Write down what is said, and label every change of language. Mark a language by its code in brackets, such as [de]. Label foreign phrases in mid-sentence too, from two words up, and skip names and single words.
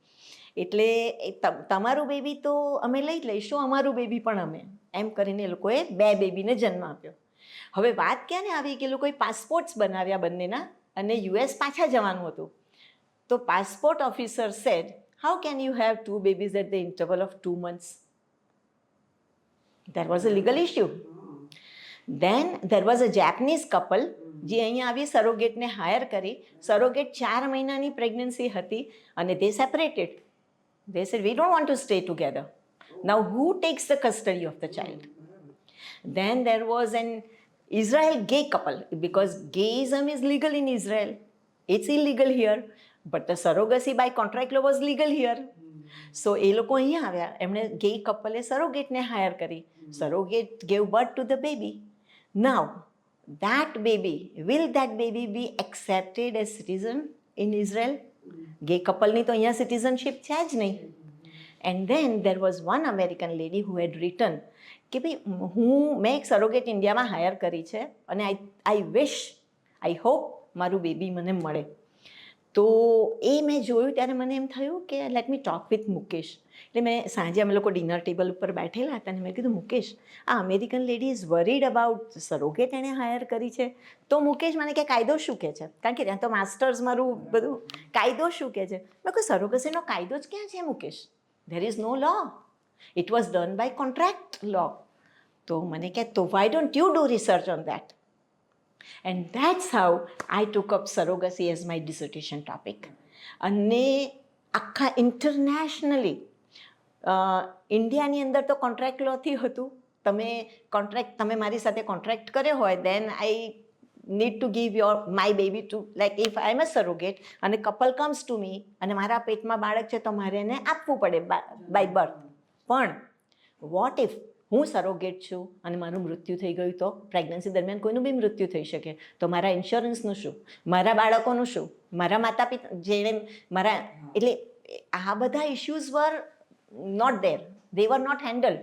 [gu] એટલે તમારું બેબી તો અમે લઈ લઈશું, અમારું બેબી પણ અમે, એમ કરીને એ લોકોએ 2 બેબીને જન્મ આપ્યો. હવે વાત ક્યાં ને આવી કે લોકોએ પાસપોર્ટ્સ બનાવ્યા બંનેના, અને US પાછા જવાનું હતું. [en] તો passport officer said, how can you have 2 babies at the interval of 2 months? There was a legal issue. Then there was a Japanese couple [gu] જે અહીંયા આવી સરોગેટને હાયર કરી. સરોગેટ 4 મહિનાની પ્રેગ્નન્સી હતી અને [en] they separated. They said, we don't want to stay together. Now who takes the custody of the child? Then there was an Israel gay couple, because gayism is legal in Israel. It's illegal here, but the surrogacy by contract law was legal here. [gu] So એ લોકો અહીંયા આવ્યા, એમણે ગે કપલે સરોગેટને હાયર કરી. [en] સરોગેટ gave birth to the baby. Now will that baby be accepted as citizen in Israel? [gu] ગે કપલની તો અહીંયા સિટીઝનશીપ છે જ નહીં. [en] and then there was one American lady who had return [gu] કે ભાઈ મેં એક સરોગેટ ઇન્ડિયામાં હાયર કરી છે, અને [en] I hope [gu] મારું બેબી મને મળે. તો એ મેં જોયું ત્યારે મને એમ થયું કે [en] let me talk with [gu] મુકેશ. એટલે મેં સાંજે અમે લોકો [en] dinner table [gu] ઉપર બેઠેલા હતા, અને મેં કીધું, મુકેશ, આ [en] American lady is worried about surrogate [gu] એણે હાયર કરી છે. તો મુકેશ મને કે કાયદો શું કહે છે, કારણ કે ત્યાં તો માસ્ટર્સ મારું બધું, કાયદો શું કહે છે? મેં કહ્યું સરોગસીનો કાયદો જ ક્યાં છે મુકેશ? [en] there is no law, it was done by contract law. [gu] તો મને કહે, તો [en] why don't you do research on that? And that's how I took up surrogacy as my dissertation topic. [gu] અને આખા ઇન્ટરનેશનલી ઇન્ડિયાની અંદર તો કોન્ટ્રાક્ટ લોથી હતું, તમે મારી સાથે કોન્ટ્રાક્ટ કર્યો હોય [en] then I need to give my baby to, like if I am a surrogate [gu] અને [en] couple comes to me [gu] અને મારા પેટમાં બાળક છે તો મારે એને આપવું પડે [en] by birth. [gu] પણ [en] what if [gu] હું સરોગેટ છું અને મારું મૃત્યુ થઈ ગયું તો પ્રેગ્નન્સી દરમિયાન કોઈનું બી મૃત્યુ થઈ શકે, તો મારા ઇન્સ્યોરન્સનું શું, મારા બાળકોનું શું, મારા માતા પિતા જેણે મારા, એટલે આ બધા [en] issues were not there, they were not handled.